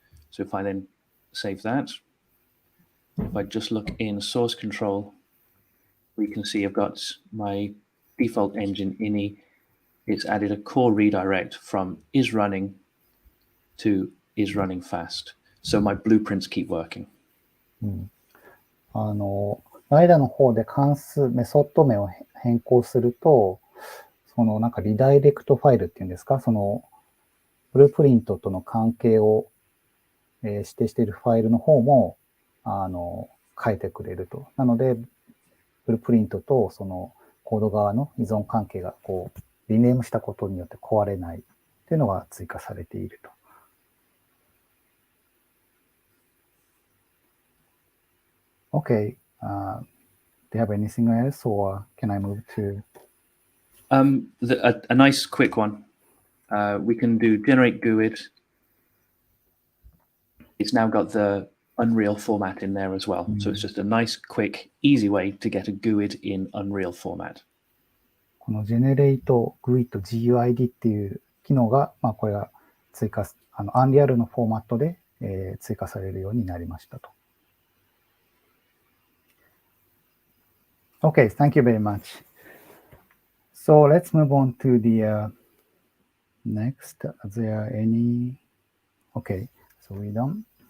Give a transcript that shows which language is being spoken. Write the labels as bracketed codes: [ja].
[en] So if I then save that, if I just look in source control, we can see I've got my default engine ini. It's added a core redirect from isRunning to isRunning fast. So my blueprints keep working. [ja] ライダーの方で関数、メソッド名を変更すると、リダイレクトファイルっていうんですか、ブループリントとの関係を、指定しているファイルの方も、変えてくれると。なので、ブループリントとコード側の依存関係がリネームしたことによって壊れないというのが追加されていると。 [en] Okay. Do you have anything else, or can I move to? A nice quick one. We can do generate GUID. It's now got the Unreal format in there as well. So it's just a nice, quick, easy way to get a GUID in Unreal format. [ja] この Generate GUID GUID っていう機能が、これが追加、Unreal のフォーマットで、追加されるようになりましたと。 [en] Okay, thank you very much. So let's move on to the next. Are there any? Okay, so we're done.